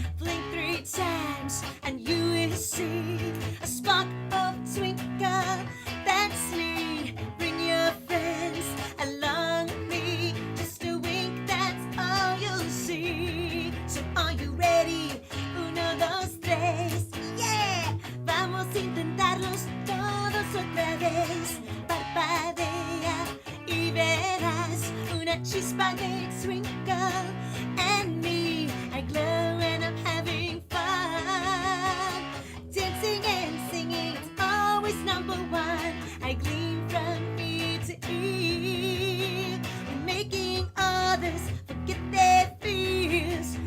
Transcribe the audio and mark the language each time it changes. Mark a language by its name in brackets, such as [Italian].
[English] Blink 3 times, and you will see a spark of twinkle. That's me. Bring your friends along with me. Just a wink, that's all you'll see. So are you ready? 1, 2, 3. [Spanish] Yeah, vamos a intentarlos todos otra vez. Parpadea y verás una chispa de twinkle. [English] And me, I glow and I'm having fun. Dancing and singing, it's always number one. I gleam from ear to ear, and making others forget their fears.